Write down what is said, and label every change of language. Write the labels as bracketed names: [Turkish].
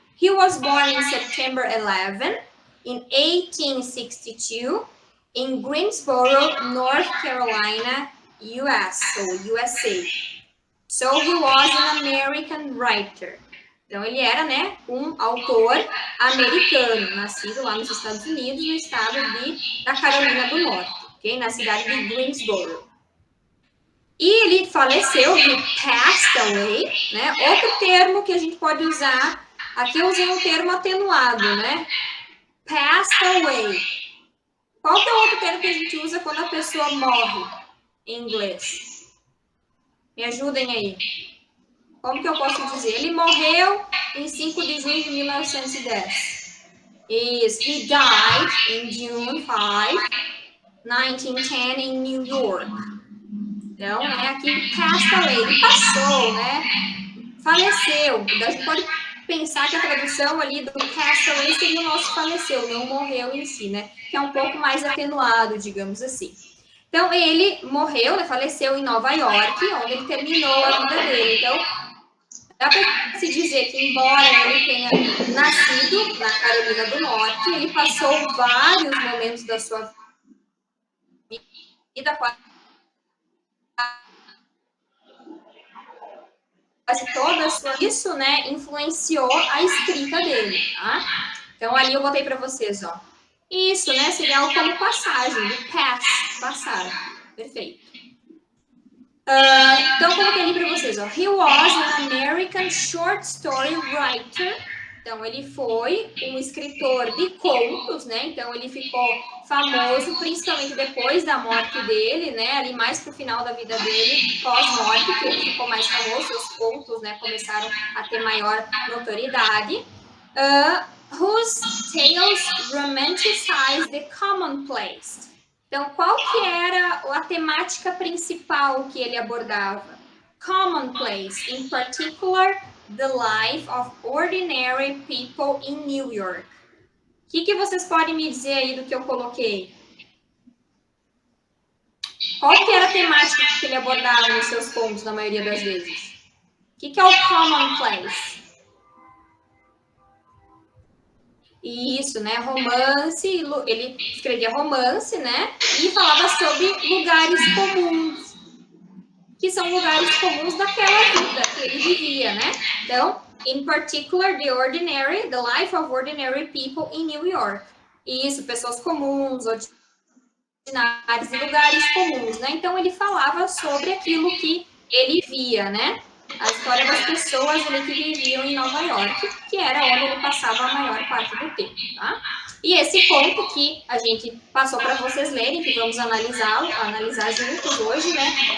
[English] He was born in September 11, in 1862, in Greensboro, North Carolina, USA. So he was an American writer. [Portuguese] Então, ele era, né, um autor americano, nascido lá nos Estados Unidos, no estado da Carolina do Norte, ok? Na cidade de Greensboro. E ele faleceu, [English] he passed away, [Portuguese] né? Outro termo que a gente pode usar, aqui eu usei um termo atenuado, né? [English] Passed away. [Portuguese] Qual que é o outro termo que a gente usa quando a pessoa morre em inglês? Me ajudem aí. Como que eu posso dizer? Ele morreu em 5 de junho de 1910. [English] Is he died in June 5, 1910 in New York. [Portuguese] Então, né, aqui [English] passed away, [Portuguese] ele passou, né? Faleceu. A gente pode pensar que a tradução ali do [English] passed away [Portuguese] seria o nosso faleceu, não morreu em si, né? Que é um pouco mais atenuado, digamos assim. Então, ele morreu, né, faleceu em Nova York, onde ele terminou a vida dele. Então, dá para se dizer que, embora ele tenha nascido na Carolina do Norte, ele passou vários momentos da sua vida, quase toda a sua... Isso, né, influenciou a escrita dele, tá? Então, ali eu botei para vocês, ó. Isso, né, seria algo como passagem, do pass, passar. Perfeito. Então, coloquei ali para vocês, ó. [English] He was an American short story writer. [Portuguese] Então, ele foi um escritor de contos, né? Então, ele ficou famoso, principalmente depois da morte dele, né? Ali mais pro final da vida dele, pós-morte, que ele ficou mais famoso, os contos, né? Começaram a ter maior notoriedade. [English] Whose tales romanticize the commonplace. [Portuguese] Então, qual que era a temática principal que ele abordava? [English] Commonplace, in particular, the life of ordinary people in New York. [Portuguese] O que vocês podem me dizer aí do que eu coloquei? Qual que era a temática que ele abordava nos seus contos, na maioria das vezes? O que é o commonplace? Isso, né? Romance, ele escrevia romance, né? E falava sobre lugares comuns, que são lugares comuns daquela vida que ele vivia, né? [English] Então, in particular, the life of ordinary people in New York. [Portuguese] Isso, pessoas comuns, ordinárias e lugares comuns, né? Então, ele falava sobre aquilo que ele via, né? A história das pessoas ali que viviam em Nova York, que era onde ele passava a maior parte do tempo, tá? E esse conto que a gente passou para vocês lerem, que vamos analisar juntos hoje, né?